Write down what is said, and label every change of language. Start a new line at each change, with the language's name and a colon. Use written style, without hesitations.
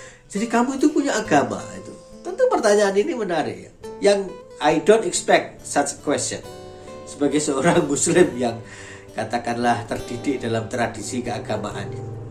Indonesian: Jadi kamu itu punya agama itu. Tentu pertanyaan ini menarik, ya.
English: Yang I don't expect such a question.
Indonesian: Sebagai seorang Muslim yang katakanlah terdidik dalam tradisi keagamaannya.